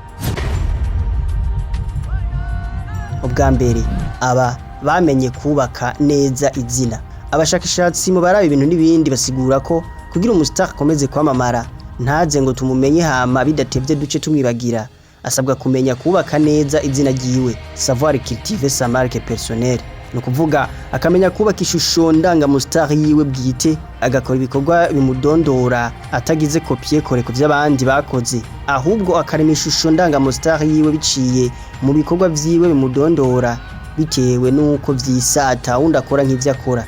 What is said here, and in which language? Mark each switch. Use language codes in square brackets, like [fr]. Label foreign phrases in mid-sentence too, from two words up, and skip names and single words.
[rn] Ubwa mbere, aba bamenye kubaka neza izina. Abashakashatsi mu baraba ibintu n'ibindi basigura ko kugira umustar akomeze kwamamara ntaze ngo tumumenye hama bidatevye duce tumwibagira, asabwa kumenya kubaka neza izina ryiwe, [fr] savoir cultiver sa marque personnelle. [rn] No kuvuga akamenya kubaka ishusho ndanga mustar yiwe bwite, agakora ibikorwa bimudondora atagize copier kore ku vy'abandi bakoze, ahubwo akarema ishusho ndanga mustar yiwe biciye mu bikorwa vyiwe bimudondora bitewe nuko vyisata wundi akora nk'ivyo akora.